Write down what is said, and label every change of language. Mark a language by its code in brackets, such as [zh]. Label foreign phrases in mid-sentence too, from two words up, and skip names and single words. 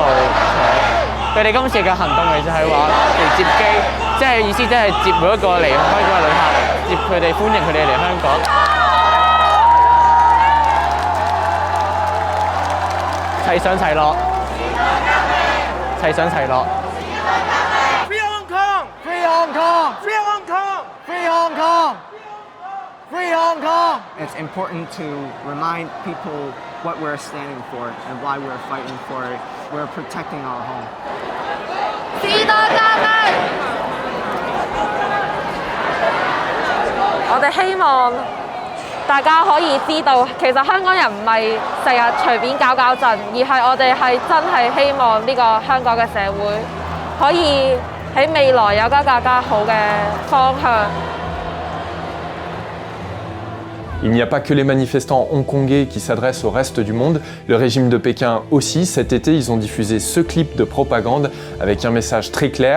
[yue] 佢哋今次嘅行動其實係話嚟接機，即係意思即係接每一個嚟香港嘅旅客，接佢哋歡迎佢哋嚟香港。齊上齊落，齊上齊落。 [en] Free Hong Kong! Free Hong Kong! Free Hong Kong! Free Hong Kong! Free Hong Kong! It's important to remind people what we're standing for and why we're fighting for it. We're protecting our home. 士多加菲！ [yue] 我哋希望大家可以知道，其實香港人唔係成日隨便搞震，而係我哋係真係希望呢個香港嘅社會可以喺未來有個更加好嘅方向。 [fr] Il n'y a pas que les manifestants hongkongais qui s'adressent au reste du monde, le régime de Pékin aussi. Cet été, ils ont diffusé ce clip de propagande avec un message très clair.